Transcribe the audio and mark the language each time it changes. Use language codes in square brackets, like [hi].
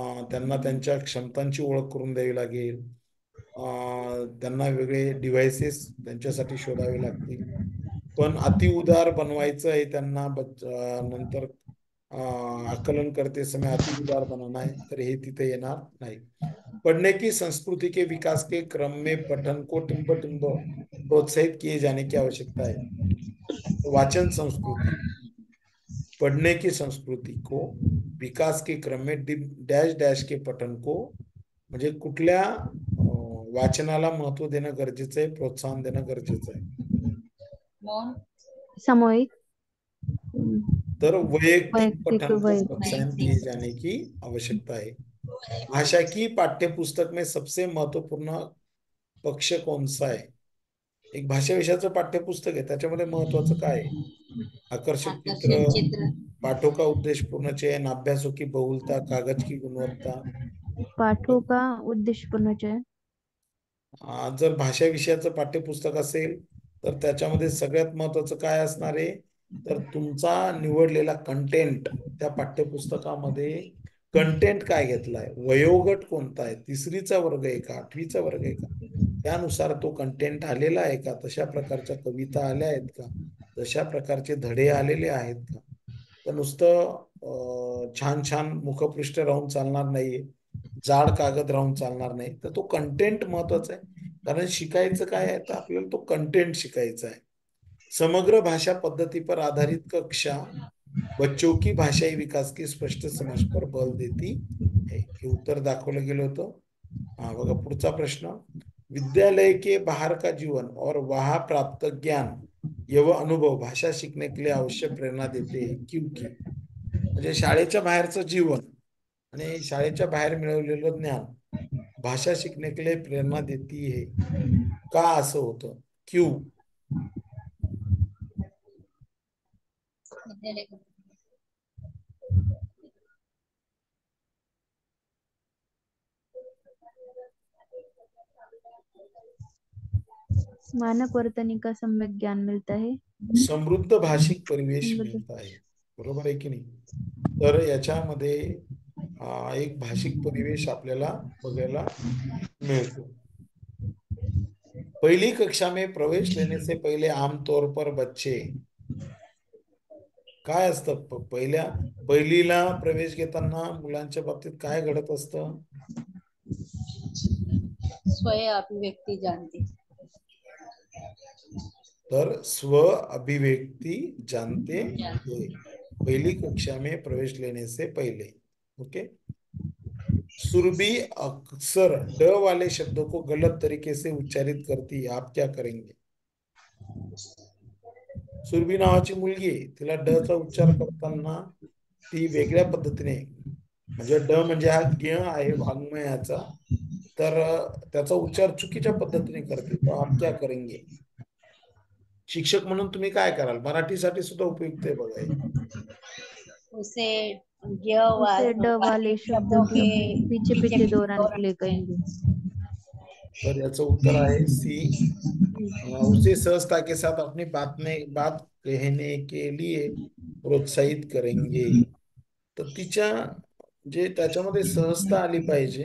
[mr] त्यांना त्यांच्या क्षमतांची ओळख करून द्यावी लागेल. त्यांना वेगळे डिव्हाइसेस त्यांच्यासाठी शोधावे लागतील. पण अति उदार बनवायचं आहे त्यांना नंतर [hi] आकलन करते समय अति उदार बनाना है [mr] तर हे तिथे येणार नाही. [hi] पढ़ने की संस्कृति के विकास के क्रम में पठन को टिम्ब टिम्ब प्रोत्साहित किए जाने की आवश्यकता है. [mr] वाचन संस्कृति, [hi] पढ़ने की संस्कृती को विकास के क्रम में डैश डैश के पठन को [mr] म्हणजे कुठल्या वाचनाला महत्व देणं गरजेचं आहे, प्रोत्साहन देणं गरजेचं आहे. [hi] मौन सामूहिक तर वैयक्तिक पठन को वैयक्तिक प्रोत्साहन दिए जाने की आवश्यकता है. भाषा की पाठ्यपुस्तक में सबसे महत्वपूर्ण पक्ष कौन सा है? [mr] एक भाषा विषयाचं पाठ्यपुस्तक आहे त्याच्यामध्ये महत्वाचं काय आहे? [hi] आकर्षक चित्र, आकर्षक चित्र, पाठों का उद्देश्य पूर्ण चयन, अभ्यासों की बहुलता, कागज की गुणवत्ता. पाठों का उद्देश्य पूर्ण चयन. [mr] जर भाषा विषयाचं पाठ्यपुस्तक असेल तर त्याच्यामध्ये सगळ्यात महत्वाचं काय असणार आहे तर तुमचा निवडलेला कंटेंट, त्या पाठ्यपुस्तकामध्ये कंटेंट काय घेतलाय, वयोगट कोणता आहे, 3रीचा वर्ग आहे का, 8वीचा वर्ग आहे का, त्यानुसार तो कंटेंट आलेला आहे का, तशा प्रकारच्या कविता आल्या आहेत का, तशा प्रकारचे धडे आलेले आहेत का. तर नुसतं छान छान मुखपृष्ठ राहून चालणार नाहीये, जाड कागद राहून चालणार नाही. तर तो कंटेंट महत्वाचा आहे. कारण शिकायचं काय आहे तर आपल्याला तो कंटेंट शिकायचा आहे. [hi] समग्र भाषा पद्धति पर आधारित कक्षा बच्चों की भाषाई विकास की स्पष्ट समझ पर बल देती है. [mr] हे उत्तर दाखवलं गेलं होतं. बघा पुढचा प्रश्न. [hi] विद्यालय के बाहर का जीवन और वहां प्राप्त ज्ञान एवं अनुभव भाषा सीखने के लिए आवश्यक प्रेरणा देते हैं क्योंकि [mr] म्हणजे शाळेच्या बाहेरचं जीवन आणि शाळेच्या बाहेर मिळवलेलं ज्ञान [hi] भाषा सीखने के लिए प्रेरणा देती है. [mr] का असं होतं? [hi] क्यों? विद्यालय का मानक वर्तनी का सम्यक ज्ञान मिलता है. समृद्ध भाषिक परिवेश समृद्ध. [mr] मिळत आहे. बरोबर आहे की नाही? तर याच्यामध्ये एक भाषिक परिवेश आपल्याला बघायला मिळतो. [hi] पहली कक्षा में प्रवेश लेने से पहले आमतौर पर बच्चे [mr] काय असतं, पहिलीला प्रवेश घेताना मुलांच्या बाबतीत काय घडत असतं? [hi] स्वयं अभिव्यक्ती जानते. तर स्व अभिव्यक्ति जानते हैं पहली कक्षा में प्रवेश लेने से पहले. ओके. सुरभि अक्सर ड वाले शब्दों को गलत तरीके से उच्चारित करती है, आप क्या करेंगे? [mr] सुरभि नावाची मुलगी, तिला ड चा उच्चार करताना ती वेगळ्या पद्धतीने, म्हणजे ड म्हणजे हा ज्ञ आहे वाङ्मयाचा, तर त्याचा उच्चार चुकीच्या पद्धतीने करते, [hi] तो आप क्या करेंगे? [mr] शिक्षक म्हणून तुम्ही काय कराल? मराठीसाठी सुद्धा उपयुक्त आहे बघा. [hi] उसे उसे ड वाले शब्दों के पीछे पीछे दोहराने के लिए कहेंगे. [mr] तर याचं उत्तर आहे सी. [hi] उसे सहजता के साथ अपनी बात कहने के लिए प्रोत्साहित करेंगे. [mr] तर तिच्या जे त्याच्यामध्ये सहजता आली पाहिजे.